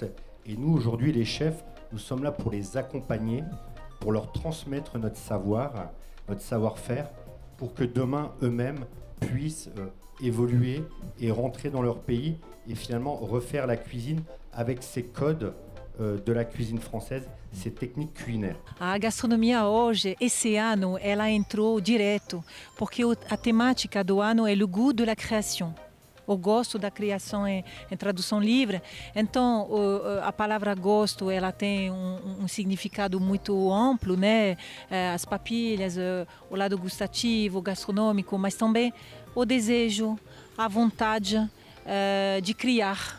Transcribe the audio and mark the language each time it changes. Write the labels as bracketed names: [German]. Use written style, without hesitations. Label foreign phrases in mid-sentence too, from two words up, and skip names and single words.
[French] Et nous aujourd'hui les chefs, nous sommes là pour les accompagner, pour leur transmettre notre savoir, notre savoir-faire, pour que demain eux-mêmes puissent évoluer et rentrer dans leur pays et finalement refaire la cuisine avec ces codes de la cuisine française, ces techniques culinaires. [Portuguese] A gastronomia hoje, esse ano, ela entrou direto, porque a temática do ano é o [French] goût de la création. [Portuguese] O gosto da criação em tradução livre. Então, a palavra gosto, ela tem um significado muito amplo, né? As papilhas, o lado gustativo, gastronômico, mas também o desejo, a vontade de criar.